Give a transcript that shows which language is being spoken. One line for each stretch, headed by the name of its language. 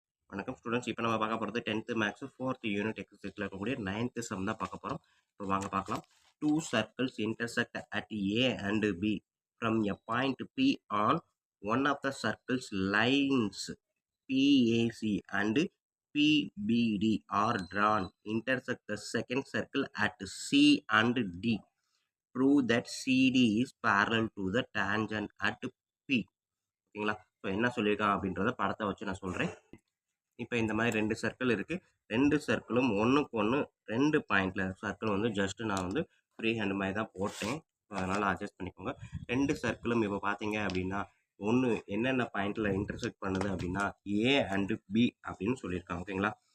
Tamil: வணக்கம் ஸ்டூடெண்ட்ஸ். இப்போ நம்ம பார்க்க போகிறது 10th மேக்ஸ் 4th யூனிட் எக்ஸசைஸில் இருக்கக்கூடிய 9th சம் தான் பார்க்க போகிறோம். இப்போ வாங்க பார்க்கலாம்.
English: 2 circles intersect at A and B from a point P on one of the circles lines PAC and PBD are drawn. Intersect the second circle at C and D. Prove that CD is parallel to the tangent at P.
Tamil: ஓகேங்களா? இப்போ என்ன சொல்லியிருக்கான் அப்படின்றத படத்தை வச்சு நான் சொல்கிறேன். இப்போ இந்த மாதிரி 2 சர்க்கிள் இருக்குது. 2 சர்க்கிளும் ஒன்றுக்கு ஒன்று 2 பாயிண்டில் சர்க்கிள் வந்து ஜஸ்ட்டு நான் வந்து ஃப்ரீ ஹேண்ட் மாதிரி தான் போட்டேன். அதனால் அட்ஜஸ்ட் பண்ணிக்கோங்க. 2 சர்க்கிளும் இப்போ பார்த்தீங்க அப்படின்னா ஒன்று என்னென்ன பாயிண்டில் இன்டர்செக்ட் பண்ணுது அப்படின்னா ஏ அண்டு பி அப்படின்னு சொல்லியிருக்காங்க. ஓகேங்களா?